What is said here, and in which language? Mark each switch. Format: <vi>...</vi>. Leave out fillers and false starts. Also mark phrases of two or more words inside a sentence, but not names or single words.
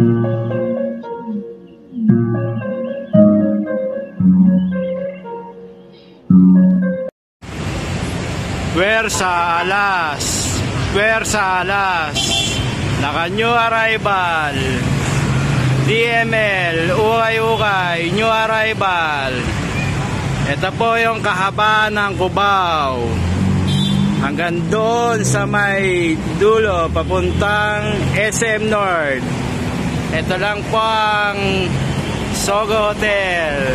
<tl>Puwersa alas, puwersa alas, naka</tl> <en>new arrival,</en> <tl>DML, ukay-ukay,</tl> <en>new arrival.</en> <tl>Ito po yung kahabaan ng Cubao, hanggang doon sa may dulo, papuntang SM North. Ito lang po ang Sogo Hotel.</tl>